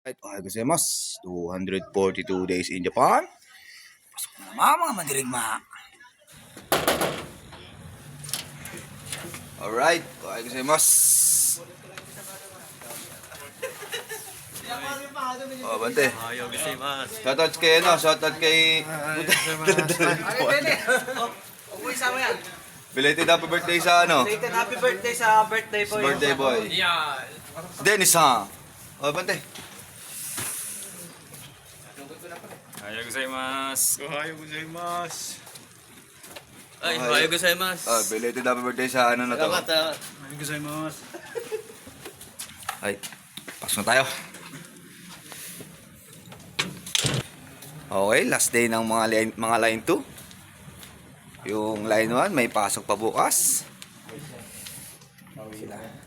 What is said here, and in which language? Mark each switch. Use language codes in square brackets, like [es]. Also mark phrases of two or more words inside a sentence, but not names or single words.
[en] Right, [ja] おはようございます. [en] 242 days in Japan. [tl] Pasok na naman mga mandirigma. [en] Alright, [ja] おはようございます. [tl] Oh, bante. [ja] おはようございます. [tl] Shoutout kay ano, shoutout kay Uy, sama yan. [en] belated happy birthday [tl] sa ano? [en] Belated happy birthday sa birthday boy. Birthday boy. [tl] Yan. Dennis ha. Oh, bante. [ja] おはようございます. おはようございます. Ay, おはようございます. [tl] Oh, [en] belated happy birthday [tl] sa ano na to. Salamat. [ja] おはようございます. [tl] Ay, pasok na tayo. Okay, [en] last day [tl] ng mga line 2. Yung line 1 may pasok pa bukas. Sila.